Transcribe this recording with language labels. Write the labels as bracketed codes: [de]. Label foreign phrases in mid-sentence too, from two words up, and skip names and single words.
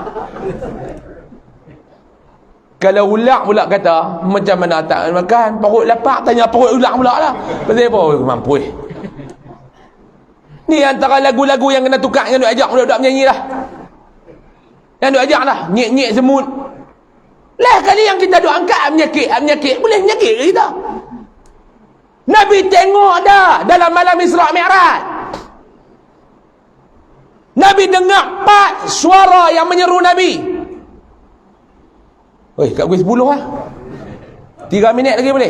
[ms] Kalau ulang pula kata macam mana tak makan, perut lapar, tanya perut ulang pula lah. Pasal apa? Mampu. Ni antara lagu-lagu yang kena tukar dengan duk ajak budak-budak menyanyi lah. Yang duk ajak lah, nyek-nyek semut. Lah kali yang kita duk angkat menyakit, boleh menyakit ke kita? Nabi tengok dah dalam malam Isra' Mi'raj. Nabi dengar 4 suara yang menyeru Nabi. Kat pukul 10 lah. 3 minit lagi boleh?